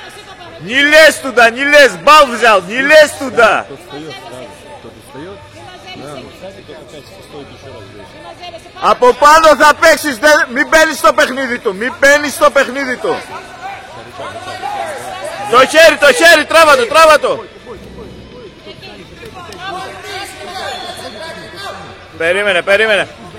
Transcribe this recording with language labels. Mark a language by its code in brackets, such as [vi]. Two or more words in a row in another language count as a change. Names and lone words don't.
[ru] Не лезь туда, бал взял, не лезь туда. [el] Από πάνω θα παίξεις, μην μπαίνεις στο παιχνίδι του, Το χέρι, τράβα το. Περίμενε.